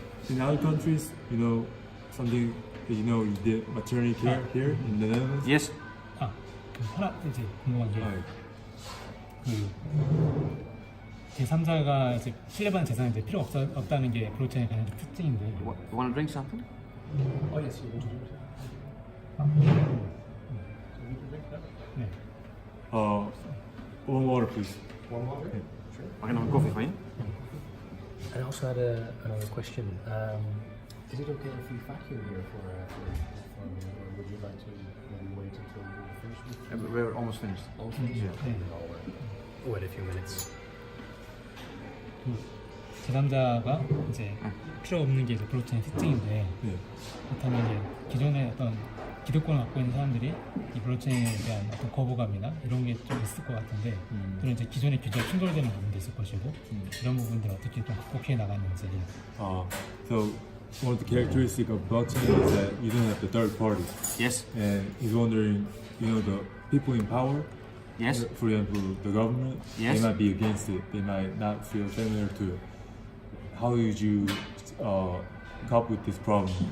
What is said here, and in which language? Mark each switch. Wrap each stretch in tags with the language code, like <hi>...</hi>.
<en>In other countries, you know, something that you did maternity care here in the Netherlands. Yes.</en> <ko>아, 하나 이제 궁금한 게 그 제3자가 이제 신뢰받는 재산이 이제 필요 없다는 게 블록체인의 가장 특징인데.</ko> <en>Want to drink something? Oh yes, you want to drink.</en> <ko>네.</ko> <en>One water, please.</en> <nl>Mag ik nog een koffie van je?</nl> <en>I also had another question. Is it okay if we vacuum here for or would you like to maybe wait until we're finished? We're almost finished. Oh, finished? Yeah. I'll wait a few minutes.</en> <ko>그 제3자가 이제 필요 없는 게 이제 블록체인 특징인데 네. 그렇다면 이제 기존의 어떤 기득권을 갖고 있는 사람들이 이 블록체인에 대한 어떤 거부감이나 이런 게 좀 있을 것 같은데 그런 이제 기존의 규제와 충돌되는 부분도 있을 것이고 이런 부분들 어떻게 좀 극복해 나가는지.</ko> <en>So one of the characteristics of blockchain is that you don't have the third party. Yes. And he's wondering, the people in power. Yes. For example, the government. Yes. They might be against it. They might not feel familiar to it. How would you cope with this problem?</en>